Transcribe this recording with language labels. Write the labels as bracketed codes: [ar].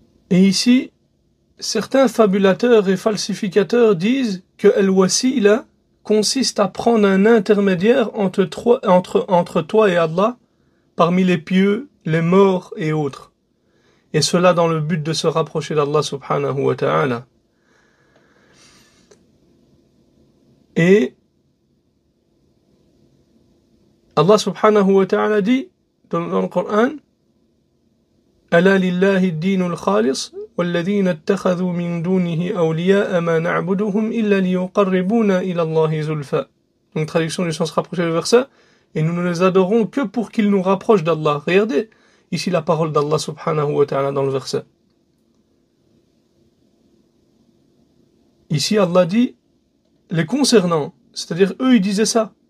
[fr] Et ici, certains fabulateurs et falsificateurs disent que al-wasila consiste à prendre un intermédiaire entre toi et Allah, parmi les pieux, les morts et autres. Et cela dans le but de se rapprocher d'Allah subhanahu wa ta'ala. Et Allah subhanahu wa ta'ala dit dans le Coran [ar] ألا لله الدين الخالص والذين اتخذوا من دونه أولياء ما نعبدهم إلا ليقربونا إلى الله زلفى. [fr] Donc traduction du sens rapproché du verset, et nous ne les adorons que pour qu'ils nous rapprochent d'Allah. Regardez ici la parole d'Allah subhanahu wa ta'ala dans le verset. Ici Allah dit les concernant, c'est-à-dire eux ils disaient ça.